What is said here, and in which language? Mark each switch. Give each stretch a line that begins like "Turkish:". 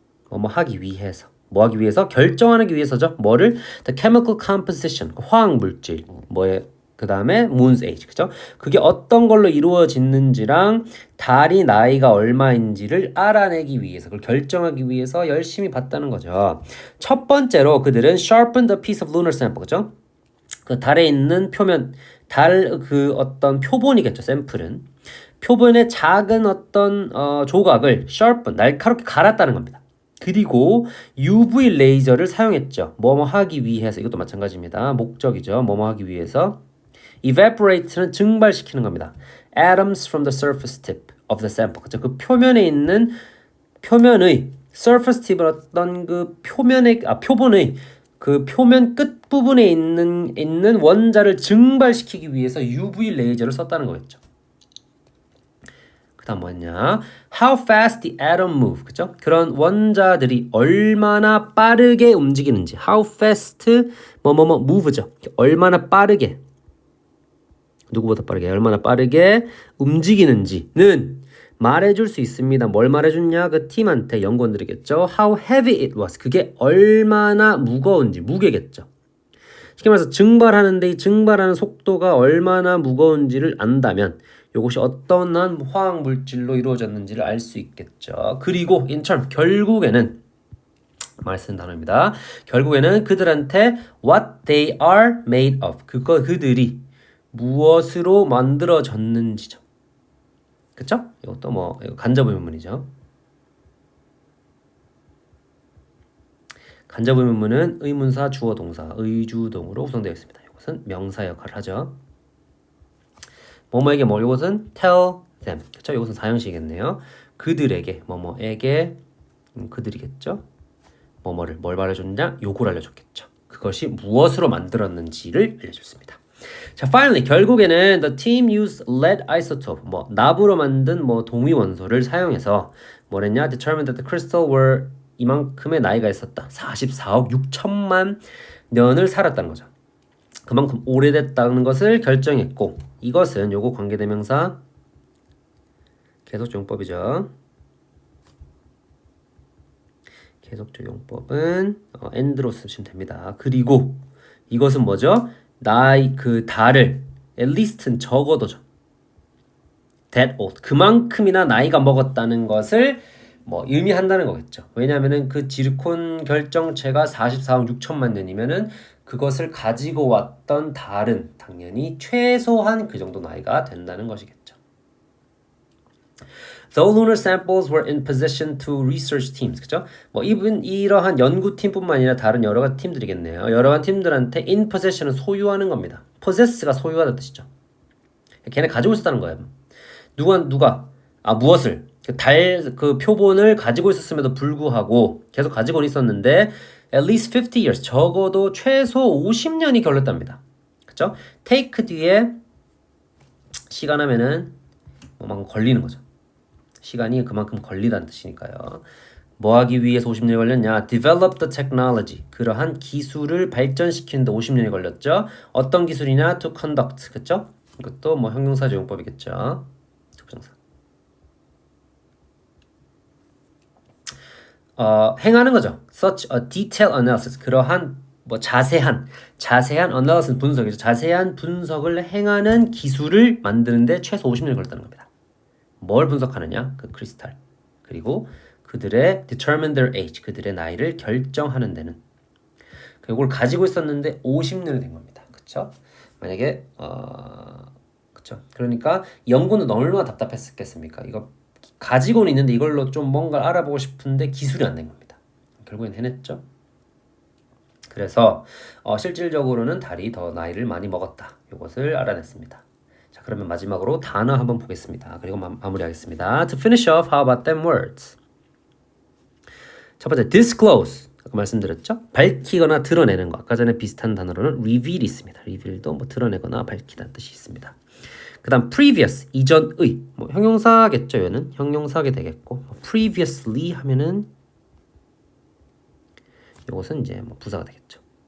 Korean: 뭐 하기 위해서. 뭐 하기 위해서? 결정하기 위해서죠. 뭐를?
English: The chemical composition.
Korean: 화학 물질. 그 다음에
English: moon's age,
Korean: 그죠? 그게 어떤 걸로 이루어졌는지랑 달이 나이가 얼마인지를 알아내기 위해서, 그걸 결정하기 위해서 열심히 봤다는 거죠. 첫 번째로 그들은
English: sharpened a piece of lunar sample,
Korean: 그죠? 그 달에 있는 표면, 그 어떤 표본이겠죠, 샘플은. 표본의 작은 어떤 조각을 sharpen, 날카롭게 갈았다는 겁니다. 그리고 UV 레이저를 사용했죠. 뭐뭐 하기 위해서. 이것도 마찬가지입니다. 목적이죠. 뭐뭐 하기 위해서.
English: evaporate는
Korean: 증발시키는 겁니다.
English: atoms from the surface tip of the sample.
Korean: 그렇죠? 그 표면에 있는 표면의 surface tip은 어떤 그 표본의 그 표면 끝 부분에 있는 원자를 증발시키기 위해서 UV 레이저를 썼다는 거겠죠. 그다음 뭐냐?
English: How fast the atom move.
Korean: 그죠? 그런 원자들이 얼마나 빠르게 움직이는지.
English: How fast move죠.
Korean: 얼마나 빠르게 누구보다 빠르게 얼마나 빠르게 움직이는지는 말해줄 수 있습니다. 뭘 말해줬냐? 그 팀한테 연구원들이겠죠.
English: How heavy it was.
Korean: 그게 얼마나 무거운지 무게겠죠. 쉽게 말해서 증발하는데 이 증발하는 속도가 얼마나 무거운지를 안다면 이것이 어떤 화학 물질로 이루어졌는지를 알 수 있겠죠. 그리고 in term 결국에는 많이 쓰는 단어입니다. 결국에는 그들한테
English: what they are made of.
Korean: 그들이 무엇으로 만들어졌는지죠. 그쵸? 이것도 뭐 간접 의문문이죠. 간접 의문문은 의문사, 주어, 동사, 의주동으로 구성되어 있습니다. 이것은 명사 역할을 하죠. 뭐뭐에게 뭐 이것은
English: tell them.
Korean: 그쵸? 이것은 사형식이겠네요. 그들에게 뭐뭐에게 그들이겠죠. 뭐뭐를 뭘 말해줬냐? 요걸 알려줬겠죠. 그것이 무엇으로 만들었는지를 알려줬습니다. 자, finally 결국에는
English: the team used lead isotope
Korean: 뭐 납으로 만든 뭐 동위 원소를 사용해서 뭐랬냐?
English: determined that the crystal were
Korean: 이만큼의 나이가 있었다. 44억 6천만 년을 살았다는 거죠. 그만큼 오래됐다는 것을 결정했고 이것은 요거 관계대명사 계속적 용법이죠. 계속적 용법은 and로 쓰시면 됩니다. 그리고 이것은 뭐죠? 그 달을 at least는 적어도죠. that old 그만큼이나 나이가 먹었다는 것을 뭐 의미한다는 거겠죠. 왜냐하면은 그 지르콘 결정체가 44억 6천만 년이면은 그것을 가지고 왔던 달은 당연히 최소한 그 정도 나이가 된다는 것이겠죠.
English: The lunar samples were in possession to research teams.
Korean: 그죠? 뭐 이러한 연구팀뿐만 아니라 다른 여러 가지 팀들이겠네요. 여러 가지 팀들한테 in possession은 소유하는 겁니다. possess가 소유하다는 뜻이죠. 걔네 가지고 있었다는 거예요. 누가 무엇을 그 표본을 가지고 있었음에도 불구하고 계속 가지고는 있었는데
English: at least 50 years
Korean: 적어도 최소 50년이 걸렸답니다. 그쵸? take 뒤에 시간 하면은 뭐만큼 걸리는 거죠. 시간이 그만큼 걸리다는 뜻이니까요. 뭐 하기 위해서 50년이 걸렸냐?
English: develop the technology.
Korean: 그러한 기술을 발전시키는데 50년이 걸렸죠. 어떤 기술이냐?
English: to conduct.
Korean: 그쵸? 이것도 뭐 형용사적 용법이겠죠. 접종사. 행하는 거죠.
English: Such a detailed analysis.
Korean: 그러한 뭐 자세한 analysis 분석이죠. 자세한 분석을 행하는 기술을 만드는데 최소 50년이 걸렸다는 겁니다. 뭘 분석하느냐? 그 크리스탈. 그리고 그들의
English: determine their age.
Korean: 그들의 나이를 결정하는 데는 그걸 가지고 있었는데 50년이 된 겁니다. 그쵸? 만약에 그쵸? 그러니까 연구는 얼마나 답답했겠습니까? 이거 가지고는 있는데 이걸로 좀 뭔가 알아보고 싶은데 기술이 안 된 겁니다. 결국엔 해냈죠. 그래서 실질적으로는 달이 더 나이를 많이 먹었다. 이것을 알아냈습니다. 자, 그러면 마지막으로 단어 한번 보겠습니다. 그리고 마무리하겠습니다.
English: To finish off, how about them words?
Korean: 첫 번째, disclose. 아까 말씀드렸죠? 밝히거나 드러내는 거. 아까 전에 비슷한 단어로는 reveal이 있습니다. reveal도 뭐 드러내거나 밝히다는 뜻이 있습니다. 그 다음 previous, 이전의 뭐 형용사겠죠. 얘는 형용사게 되겠고 previously 하면은 이것은 이제 뭐 부사가 되겠죠.